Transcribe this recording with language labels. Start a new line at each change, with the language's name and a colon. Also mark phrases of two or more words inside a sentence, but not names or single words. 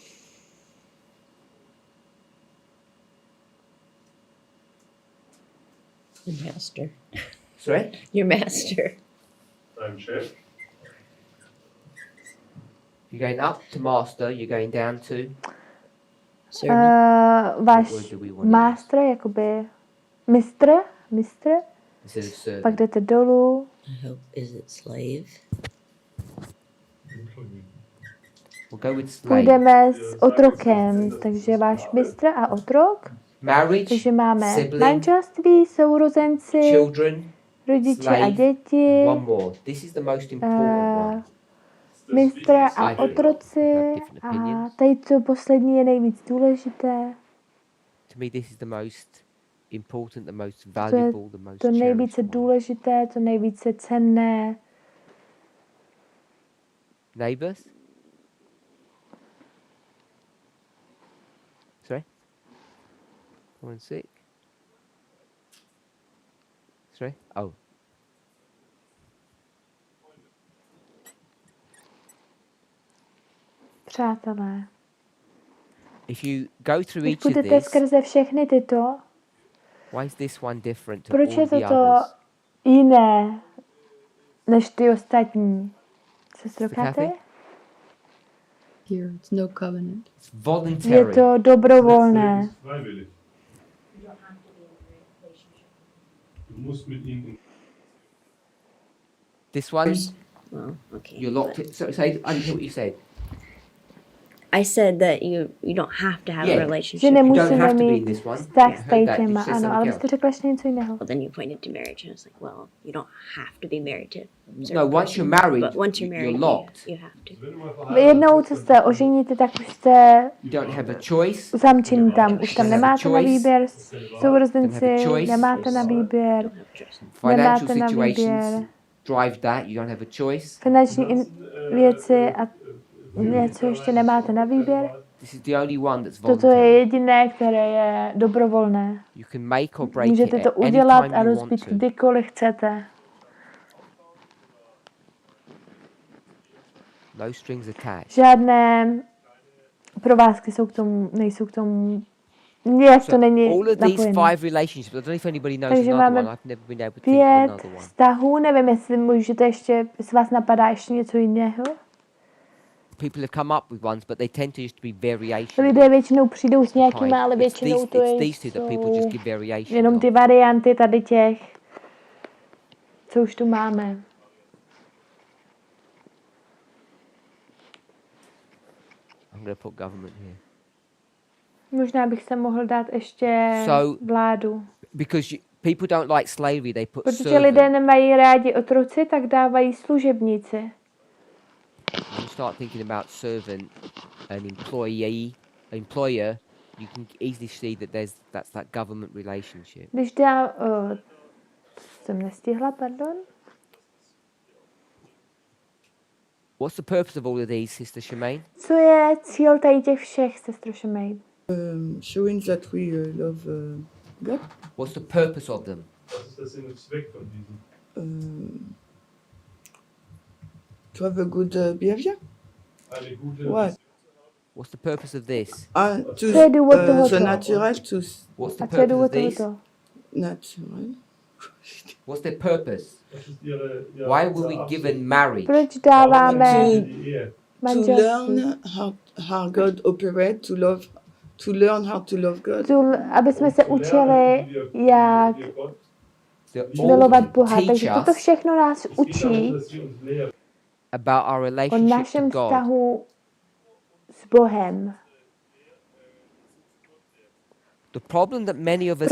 English: Your master. Sorry? Your master.
German: Deinem Chef?
English: You're going up to master, you're going down to... Servant.
Czech: Váš
English: What word do we want to master,
Czech: jakoby mistr,
English: Instead of servant.
Czech: pak jdete dolů.
English: I hope, is it slave? We'll go with slave.
Czech: Půjdeme s otrokem, takže váš mistr a otrok.
English: Marriage,
Czech: Takže máme
English: sibling,
Czech: manželství, sourozenci,
English: children,
Czech: rodiče a
English: slave,
Czech: děti,
English: one more. This is the most important one.
Czech: mistr a
English: I feel.
Czech: otroci
English: Have different
Czech: a
English: opinions.
Czech: tady to poslední je nejvíc důležité.
English: To me, this is the most important, the most valuable, the most
Czech: To nejvíce
English: cherished one.
Czech: důležité, to nejvíce cenné.
English: Neighbours? Sorry? Someone sick? Sorry? Oh.
Czech: Přátelé,
English: If you go through
Czech: když
English: each of
Czech: půjdete
English: these,
Czech: skrze všechny tyto,
English: why is this one different to
Czech: proč
English: all
Czech: je
English: the
Czech: toto
English: others?
Czech: jiné než ty ostatní? Sestro
English: Sister Kathy? Kathy? Here, it's no covenant. It's
Czech: Je
English: voluntary.
Czech: to dobrovolné.
German: Ist freiwillig. Du musst mit ihnen in
English: This one, Well, okay. you're locked in. So, say, I didn't hear what you said. I said that you don't have to have Yeah. a
Czech: Že
English: relationship. You don't
Czech: nemusíme
English: have to be in
Czech: mít
English: this one.
Czech: vztah
English: Yeah,
Czech: s
English: I
Czech: tady
English: heard that. You
Czech: těma,
English: said
Czech: ano,
English: something
Czech: ale vy
English: else.
Czech: jste řekla ještě něco jiného.
English: Well, then you pointed to marriage, and I was like, well, you don't have to be married to.
Czech: a
English: No, certain once person, you're married, but once you're married, you're locked. you have to.
German: Wenn du mal
Czech: Vy
German: verheiratet
Czech: jednou,
German: bist,
Czech: co
German: dann
Czech: jste oženíte, tak už jste
English: You don't have a choice.
Czech: zamčení tam. Už tam
English: Don't have a
Czech: nemáte na
English: choice.
Czech: výběr.
English: Don't have
Czech: Sourozenci,
English: a choice.
Czech: nemáte na výběr.
English: Don't have a choice. Financial
Czech: Nemáte na
English: situations
Czech: výběr.
English: drive that. You don't have a choice.
Czech: Finanční věci a něco ještě nemáte na výběr.
English: This is the only one that's
Czech: Toto je
English: voluntary.
Czech: jediné, které je dobrovolné.
English: You can make or break
Czech: Můžete
English: it
Czech: to
English: at
Czech: udělat
English: any
Czech: a
English: time you want
Czech: rozbít
English: to.
Czech: kdykoliv chcete.
English: No strings attached.
Czech: Žádné provázky nejsou k tomu, nějak to není
English: all of these
Czech: napojené.
English: 5 relationships, I don't know if anybody knows
Czech: Takže
English: another
Czech: máme
English: one. I've never been able to think of
Czech: 5
English: another one.
Czech: vztahů, nevím, jestli můžete ještě, jestli vás napadá ještě něco jiného.
English: People have come up with ones, but they tend to just be variations.
Czech: Lidé většinou přijdou s nějakýma,
English: Kind.
Czech: ale většinou to
English: It's these two that people just
Czech: jsou
English: give variations
Czech: jenom ty
English: of.
Czech: varianty tady těch, co už tu máme.
English: I'm going to put government here.
Czech: Možná bych se mohl dát ještě
English: So-
Czech: vládu.
English: Because people don't like slavery, they put
Czech: Protože
English: servant.
Czech: lidé nemají rádi otroci, tak dávají služebníci.
English: When you start thinking about servant and employer, you can easily see that that's that government relationship.
Czech: Když dám, jsem nestihla, pardon.
English: What's the purpose of all of these, Sister Shemaine?
Czech: Co je cíl tady těch všech, sestro Šemej?
English: Showing that we love God. What's the purpose of them?
German: Was ist der Sinn und Zweck von diesen?
English: To have a good behavior.
German: Eine gute
English: What? What's the purpose of this? To
Czech: Co je důvod
English: the
Czech: tohoto?
English: natural to What's the
Czech: A co je
English: purpose of
Czech: důvod
English: these?
Czech: tohoto?
English: natural. What's their purpose?
German: Was ist ihre
English: Why were we given marriage?
Czech: Proč dáváme
German: Die Ehe.
Czech: manželství.
English: learn how God operates, to learn how to love God.
Czech: Aby jsme se učili, jak milovat Boha. Takže toto všechno nás učí
English: about our
Czech: o
English: relationship
Czech: našem
English: to God.
Czech: vztahu s Bohem.
English: The problem that many of us